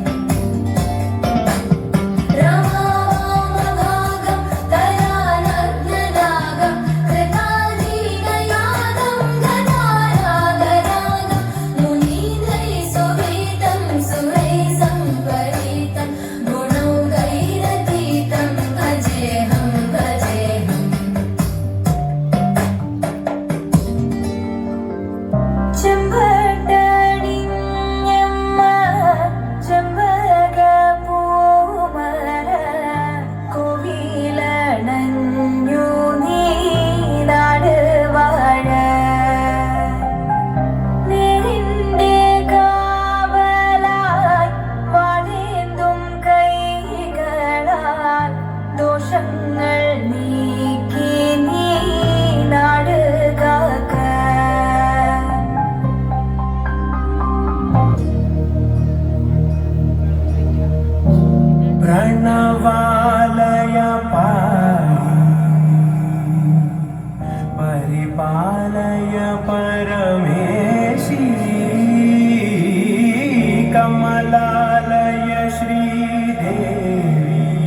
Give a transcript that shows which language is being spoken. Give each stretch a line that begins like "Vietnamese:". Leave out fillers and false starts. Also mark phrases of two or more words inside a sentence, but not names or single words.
Sanskrit: रमावामभागं तरानग्ननागं कृताधीनयागं गदारागरागं मुनीन्द्रैः सुवेदं सुरैः सम्परीतं गुणौघैरतीतं भजेऽहं भजेऽहम्
Malayalam: ചെമ്പട്ടടിഞ്ഞമ്മ ചെമ്പകപ്പൂമര കോവിലണഞ്ഞു നീനാട് വാഴ നേരിന്റെ കാവലായി വാഴേന്തും കൈകളാൽ ദോഷങ്ങൾ നീക്കി നീനാട് കാക്ക
Sanskrit: प्रणवालय परिपालय परमेशी कमलालय श्रीदेवी